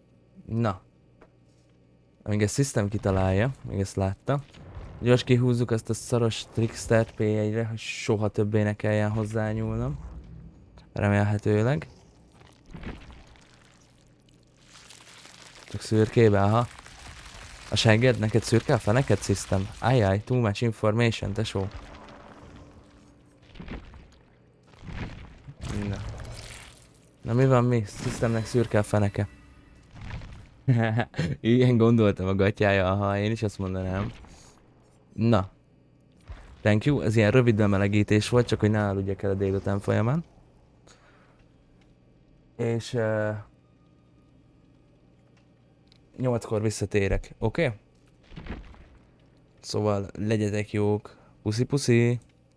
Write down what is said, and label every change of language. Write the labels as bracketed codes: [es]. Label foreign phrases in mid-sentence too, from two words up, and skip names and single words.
[hu] Amíg a System kitalálja, még ezt látta. Gyors kihúzzuk azt a szaros Trickster P1-re, hogy soha többé ne kelljen hozzányúlnom. Remélhetőleg. Csak szürkébe, aha. A segged? Neked szürke a feneket, System? [en] Ajjaj, too much information, [hu] tesó. Na. Na mi van mi? Systemnek szürke a feneke. Igen, gondoltam a gatyája, aha, én is azt mondanám. Na. [en] Thank you, [hu] ez ilyen rövid bemelegítés volt, csak hogy ne aludjak el a délután folyamán. És 8-kor visszatérek, oké? Okay? Szóval legyetek jók. Puszi puszi!